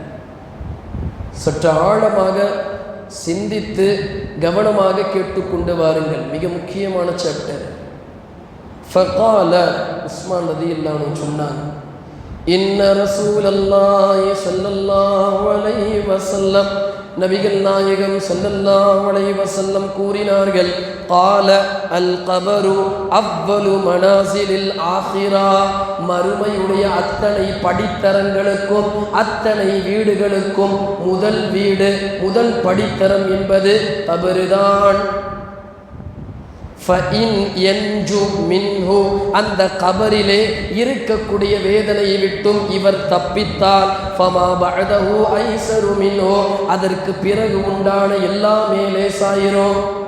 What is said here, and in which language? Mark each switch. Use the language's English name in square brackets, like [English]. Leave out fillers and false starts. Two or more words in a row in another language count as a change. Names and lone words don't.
[Tamil] சற்று ஆழமாக சிந்தித்து கவனமாக கேட்டுக்கொண்டு வாருங்கள். மிக முக்கியமான சாப்டர். [Arabic] فقال عثمان رضي الله عنه [Tamil] சொன்னாங்க, [Arabic] إن رسول الله صلى الله عليه وسلم, [Tamil] நபிகள் நாயகம் [Arabic] صلى الله عليه وسلم [Tamil] கூறினார்கள், [Arabic] قال القبر أول منازل الآخرة, [Tamil] மறுமையுடைய அத்தனை படித்தரங்களுக்கும் அத்தனை வீடுகளுக்கும் முதல் வீடு முதல் படித்தரம் என்பது கபருதான். அந்த கபரிலே இருக்கக்கூடிய வேதனையை விட்டும் இவர் தப்பித்தால் அதற்கு பிறகு உண்டான எல்லா மேலே சாயிரும்.